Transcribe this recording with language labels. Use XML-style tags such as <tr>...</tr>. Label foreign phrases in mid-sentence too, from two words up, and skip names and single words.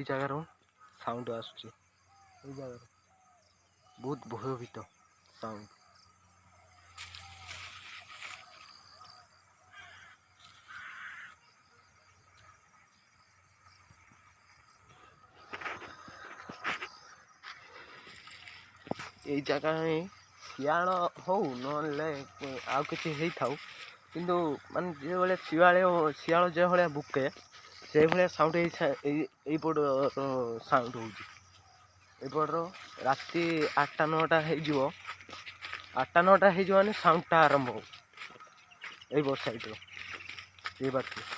<bn>জায়গার সাউন্ড আসছে এই জায়গার বহুত ভয়ভীত সাউন্ড এই</bn> <or>জায়গায় শিয়াଳ ହଉ ନହେଲେ ଆଉ କିଛି ହେଇଥାଉ କିନ୍ତୁ ମାନେ ଯେଭଳିଆ ଶିଆଳ ଯେଭଳିଆ ବୁକେ ସେଇଭଳିଆ ସାଉଣ୍ଡ ଏଇପଟ ସାଉଣ୍ଡ ହେଉଛି ଏପଟର ରାତି 8ଟା 9ଟା ହେଇଯିବ 8ଟା 9ଟା ହେଇଯିବ ମାନେ ସାଉଣ୍ଡଟା ଆରମ୍ଭ ହବ ଏଇପଟ ସାଇଡ଼ର ଏଇ ବାଟ</or>